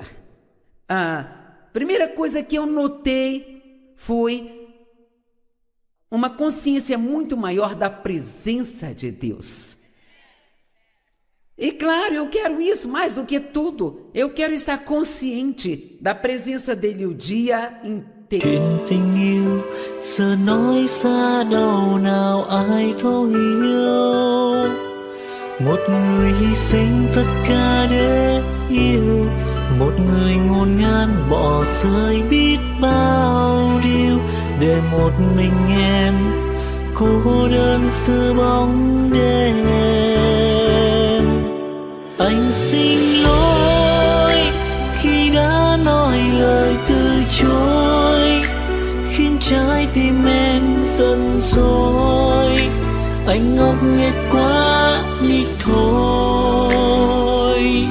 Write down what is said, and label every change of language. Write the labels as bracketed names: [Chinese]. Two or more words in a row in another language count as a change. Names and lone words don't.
[Portuguese] A primeira coisa que eu notei foi uma consciência muito maior da presença de Deus. E claro, eu quero isso mais do que tudo. Eu quero estar consciente da presença dele o dia inteiro. [Vietnamese] Chuyện tình yêu giờ nói xa đâu nào ai thấu hiểu. Một người hy sinh tất cả để yêu, một người ngổn ngang bỏ rơi biết bao điều để một mình em cô đơn giữa bóng đêm. Anh xin lỗi khi đã nói lời từ chối, khiến trái tim em giận dỗi. Anh ngốc nghếch quá đi thôi.